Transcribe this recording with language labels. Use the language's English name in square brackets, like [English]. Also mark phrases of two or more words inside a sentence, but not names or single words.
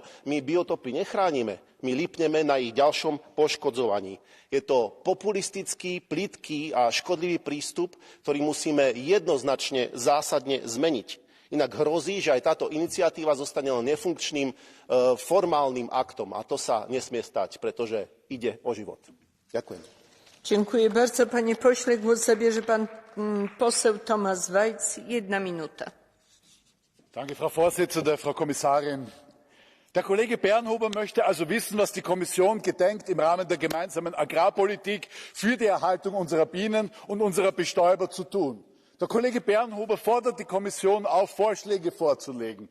[Slovak] My biotopy nechránime, my lipneme na ich ďalšom poškodzovaní. Je to populistický, plytký a škodlivý prístup, ktorý musíme jednoznačne zásadne zmeniť. Inak hrozí, že aj táto iniciatíva zostane len nefunkčným formálnym aktom. A to sa nesmie stať, pretože ide o život. Ďakujem. [Polish] Dziękuję bardzo. Panie pośle, głos zabierze pan poseł Thomas Weiz. 1 minuta. [German] Danke, Frau Vorsitzende, Frau Kommissarin. Der Kollege Bernhuber möchte also wissen, was die Kommission gedenkt, im Rahmen der gemeinsamen Agrarpolitik für die Erhaltung unserer Bienen und unserer Bestäuber zu tun. Der Kollege Bernhuber fordert die Kommission auf, Vorschläge vorzulegen.